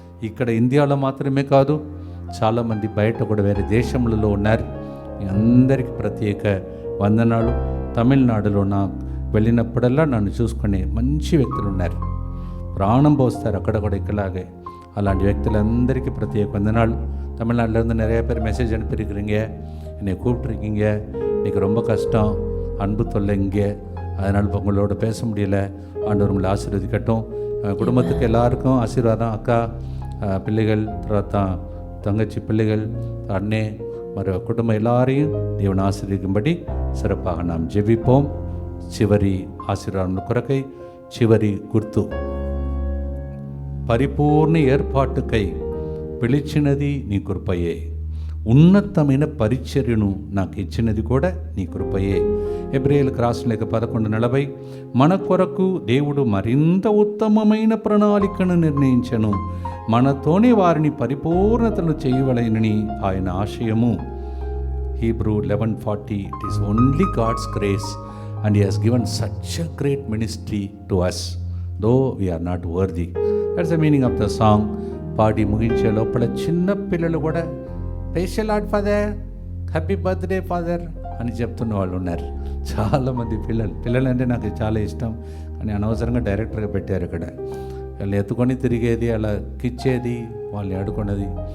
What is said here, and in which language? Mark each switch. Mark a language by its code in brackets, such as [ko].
[te] ఇక్కడ ఇండియాలో మాత్రమే కాదు, చాలామంది బయట కూడా వేరే దేశంలో ఉన్నారు. మీ అందరికీ ప్రత్యేక వందనాలు. తమిళనాడులో నాకు వెళ్ళినప్పుడల్లా నన్ను చూసుకునే మంచి వ్యక్తులు ఉన్నారు. ప్రాణం పోస్తారు అక్కడ కూడా ఇక్కలాగే. అలాంటి వ్యక్తులందరికీ ప్రత్యేక వందనాలు. [ta] தமிழ்நாட்டில் இருந்து நிறைய பேர் மெசேஜ் அனுப்பியிருக்கிறீங்க, என்னை கூப்பிட்ருக்கீங்க. இன்றைக்கி ரொம்ப கஷ்டம், அன்பு தொல்லை இங்கே, அதனால் இப்போ உங்களோட பேச முடியல. ஆண்டவர் உங்களை ஆசீர்வதிக்கட்டும். குடும்பத்துக்கு எல்லாருக்கும் ஆசீர்வாதம். அக்கா பிள்ளைகள், [te] తర్వాత [ta] தங்கச்சி பிள்ளைகள், அண்ணே, மறு குடும்பம் எல்லாரையும் தேவன் ஆசீர்வதிக்கும்படி சிறப்பாக நாம் ஜெபிப்போம். [te] చివరి ఆశీర్వాదం కొరకై చివరి గుర్తు, పరిపూర్ణ ఏర్పాటుకై పిలిచినది నీ కృపయే, ఉన్నతమైన పరిచర్యను నాకు ఇచ్చినది కూడా నీ కృపయే. హెబ్రేయులకు రాసిన లేఖ 11:40, మన కొరకు దేవుడు మరింత ఉత్తమమైన ప్రణాళికను నిర్ణయించెను, మనతోనే వారిని పరిపూర్ణతను చేయవలెనని ఆయన ఆశయము. [en] Hebrew 11:40, it is only God's grace and He has given such a great ministry to us, though we are not worthy. That's the meaning of the song. [te] పాడి ముగించే లోపల చిన్న పిల్లలు కూడా [en] praise the lord father, happy birthday father [te] అని చెప్తున్న వాళ్ళు ఉన్నారు. చాలామంది పిల్లలు అంటే నాకు చాలా ఇష్టం, కానీ అనవసరంగా డైరెక్టర్గా పెట్టారు ఇక్కడ. వాళ్ళు ఎత్తుకొని తిరిగేది, అలా కిచ్చేది, వాళ్ళు ఆడుకున్నది.